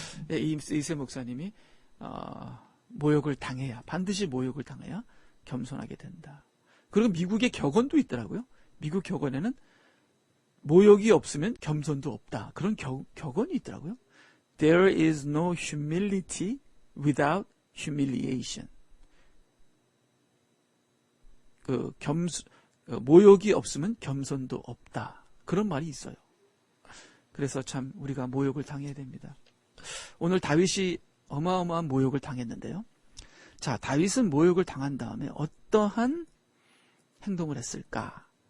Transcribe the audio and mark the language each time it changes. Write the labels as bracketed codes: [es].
[ko] 예, 이세 목사님이 모욕을 당해야, 반드시 모욕을 당해야 겸손하게 된다. 그리고 미국의 격언도 있더라고요. 미국 격언에는 모욕이 없으면 겸손도 없다. 그런 격언이 있더라고요. [en] There is no humility without humiliation. [ko] 모욕이 없으면 겸손도 없다. 그런 말이 있어요. 그래서 참 우리가 모욕을 당해야 됩니다. 오늘 다윗이 어마어마한 모욕을 당했는데요. 자, 다윗은 모욕을 당한 다음에 어떠한 행동을 했을까?